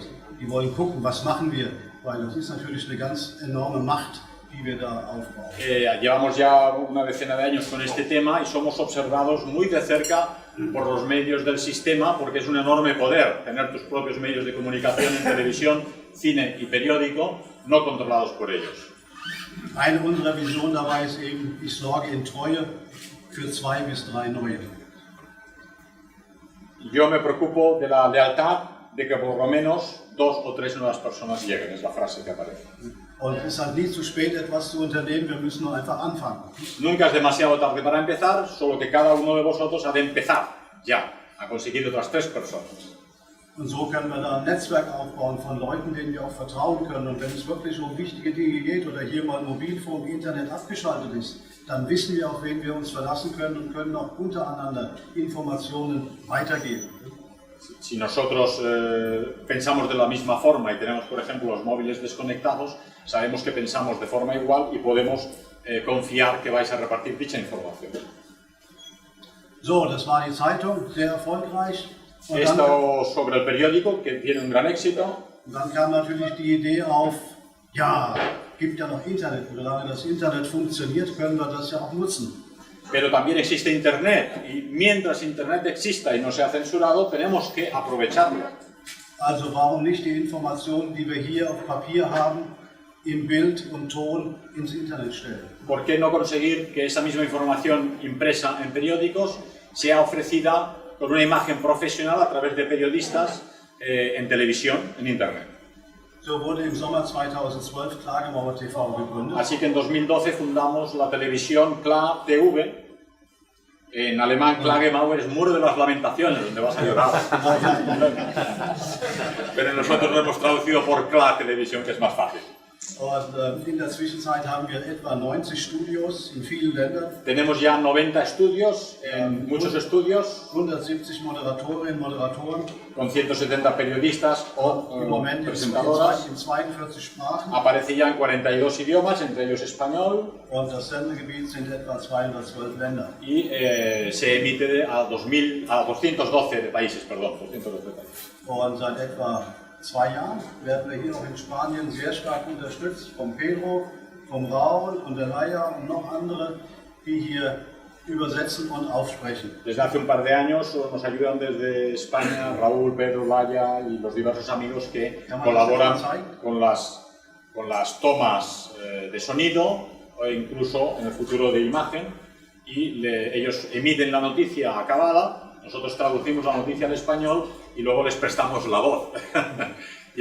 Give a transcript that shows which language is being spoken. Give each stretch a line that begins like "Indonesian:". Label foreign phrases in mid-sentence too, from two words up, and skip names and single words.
German: Die wollen gucken, was machen wir, weil das ist natürlich eine ganz enorme Macht, die wir da aufbauen.
Spanish: Llevamos ya una decena de años con este tema y somos observados muy de cerca por los medios del sistema, porque es un enorme poder tener tus propios medios de comunicación en televisión, cine y periódico, no controlados por ellos.
German: Eine unserer Visionen dabei ist eben, ich sorge in Treue für 2 bis 3 neue.
Spanish: Yo me preocupo de la lealtad de que por lo menos 2 o 3 nuevas personas lleguen, es la frase que aparece.
German: Und es ist halt nie zu spät, etwas zu unternehmen, wir müssen nur einfach anfangen.
Spanish: Nunca es demasiado tarde para empezar, solo que cada uno de vosotros ha de empezar ya a conseguir otras 3 personas.
German: Und so können wir da ein Netzwerk aufbauen von Leuten, denen wir auch vertrauen können. Und wenn es wirklich um wichtige Dinge geht oder hier mal Mobilfunk, Internet abgeschaltet ist, dann wissen wir, auf wen wir uns verlassen können und können auch untereinander Informationen weitergeben.
Spanish: Si nosotros pensamos de la misma forma y tenemos, por ejemplo, los móviles desconectados, sabemos que pensamos de forma igual y podemos confiar que vais a repartir dicha información.
German: So, das war die Zeitung, sehr erfolgreich. Und
Spanish: Esto sobre el periódico, que tiene un gran éxito.
German: Dann kam natürlich die Idee auf, ja, gibt ja noch Internet. Solange das Internet funktioniert, können wir das ja auch nutzen.
Spanish: Pero también existe Internet y mientras Internet exista y no sea censurado, tenemos que aprovecharlo.
German: Also warum nicht die Informationen, die wir hier auf Papier haben, in Bild und Ton ins Internet stellen?
Spanish: ¿Por qué no conseguir que esa misma información impresa en periódicos sea ofrecida con una imagen profesional a través de periodistas en televisión, en Internet?
German: So wurde im Sommer 2012 Klagemauer TV gegründet.
Spanish: Así que en 2012 fundamos la televisión Kla TV. En alemán, Klagemauer es muro de las lamentaciones, donde vas a llorar. Pero nosotros lo hemos traducido por Kla Televisión, que es más fácil.
German: Und in der Zwischenzeit haben wir etwa 90 Studios in vielen Ländern.
Spanish: Tenemos ya 90 estudios, en muchos estudios,
German: 170 Moderatorinnen und Moderatoren.
Spanish: con 170 periodistas o
German: Im Moment
Spanish: presentadoras.
German: in 42 Sprachen.
Spanish: Aparece ya en 42 idiomas, entre ellos español.
German: Und das Sendegebiet sind etwa 212 Länder.
Spanish: Y se emite a 212 países, perdón, 212 países.
German: Und seit etwa 2 Jahren werden wir hier auch in Spanien sehr stark unterstützt vom Pedro, vom Raul und der Laia und noch andere, die hier übersetzen und aufsprechen.
Spanish: Desde hace un par de años nos ayudan desde España Raúl, Pedro, Laia y los diversos amigos que colaboran con las tomas de sonido o incluso en el futuro de imagen, y ellos emiten la noticia acabada, nosotros traducimos la noticia al español y luego les prestamos la voz.